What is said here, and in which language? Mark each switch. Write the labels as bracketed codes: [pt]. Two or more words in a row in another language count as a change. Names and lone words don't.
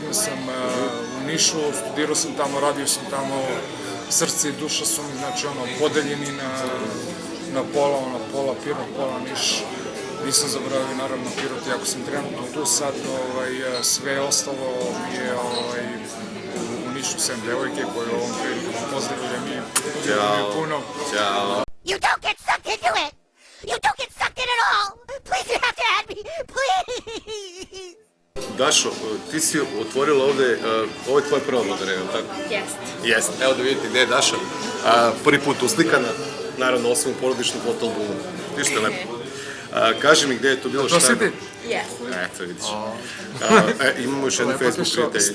[sr] sam u Nišu, studirao sam tamo, radio sam tamo, srce i duša su mi, znači, podeljeni na pola Pirot, pola Niš. Nisam zaboravio, naravno, Pirot, iako sam trenutno tu sad, sve ostalo mi je u Nišu, sem devojke, koje ovom prilikom pozdravljam i puno. Ćao. [en] You don't get sucked into it! You don't get sucked in at all! Please, you have to add me! Please! [sr] Dašo, ti si otvorila ovde, ovo je tvoja prva Modna revija, tako? Jeste. Jeste. Evo da vidite gde je Daša. Prvi put uslikana, naravno osim u porodičnom fotoalbumu. Ništa lepo. Kaži mi gde je to bilo, šta je? To si ti? Jeste. Eto, vidiš. Imamo još jednu Facebook prijateljicu.